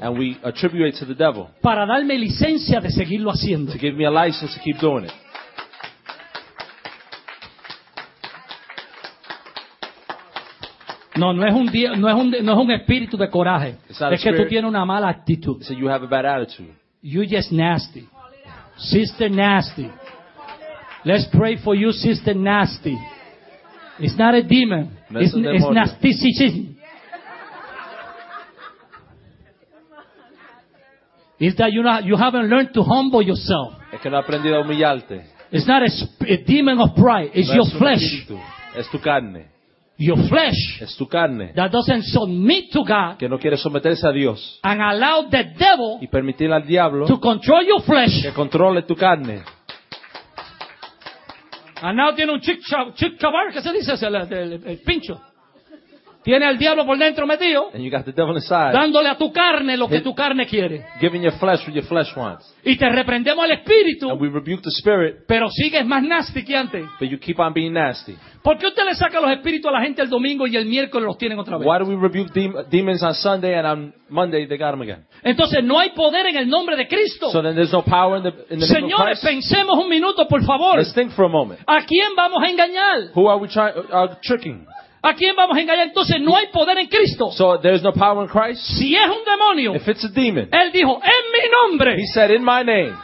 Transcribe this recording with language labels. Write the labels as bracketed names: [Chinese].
[English] and we attribute it to the devil, [Spanish] para darme licencia de seguirlo haciendo, [English] to give me a license to keep doing it. [Spanish] No, no es un espíritu de coraje, es que tú tienes una mala actitud, [English] so you have a bad attitude, you just nasty sister nasty, let's pray for you sister nasty, it's not a demon, it's nasticism. Is that you haven't learned to humble yourself. [Spanish] Es que no has aprendido a humillarte. [English] It's not a demon of pride. It's no your flesh. [Spanish] Es tu carne. [English] Your flesh. [Spanish] Es tu carne. [English] That doesn't submit to God. [Spanish] Que no quiere someterse a Dios. [English] And allow the devil. [Spanish] Y permitir al diablo. [English] To control your flesh. [Spanish] Que controle tu carne. [English] And now [Spanish] tiene un chichabar, ¿qué se dice? El pincho. Tiene al diablo por dentro metido. [English] And you got the devil inside, [Spanish] dándole a tu carne lo que tu carne quiere. [English] Giving your flesh what your flesh wants. [Spanish] Y te reprendemos al espíritu. [English] And we rebuke the spirit. [Spanish] Pero sigues más nasty que antes. [English] But you keep on being nasty. [Spanish] ¿Por qué usted le saca los espíritus a la gente el domingo y el miércoles los tienen otra vez? [English] Why do we rebuke demons on Sunday and on Monday they got them again? [Spanish] Entonces no hay poder en el nombre de Cristo. [English] So then there's no power in the name [Spanish] Señores, [English] of Christ. [Spanish] Pensemos un minuto, por favor. [English] Let's think for a moment. [Spanish] ¿A quién vamos a engañar? [English] Who are we tricking? [Spanish] ¿A quién vamos a engañar? Entonces no hay poder en Cristo. [English] So there's no power in Christ. [Spanish] Si es un demonio. [English] If it's a demon. [Spanish] Él dijo, en mi nombre. [English] He said, in my name.